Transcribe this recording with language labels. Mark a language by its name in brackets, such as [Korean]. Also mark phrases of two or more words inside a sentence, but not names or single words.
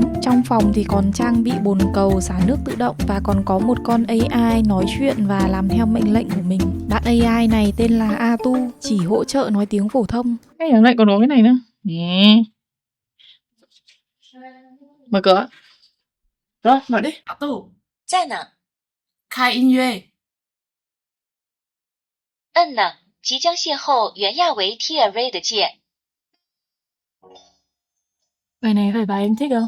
[Vietnamese] Trong phòng thì còn trang bị bồn cầu xả nước tự động và còn có một con AI nói chuyện và làm theo mệnh lệnh của mình. Bạn AI này tên là Atu, chỉ hỗ trợ nói tiếng phổ thông. Cái này lại còn có cái này nữa. Nè. Mở cửa. Rồi, mở đi. Atu, [Chinese] 在呢，开音乐。摁呢，即将邂逅原亚维 TV 的键。 [Vietnamese] Bài này phải bài em thích không?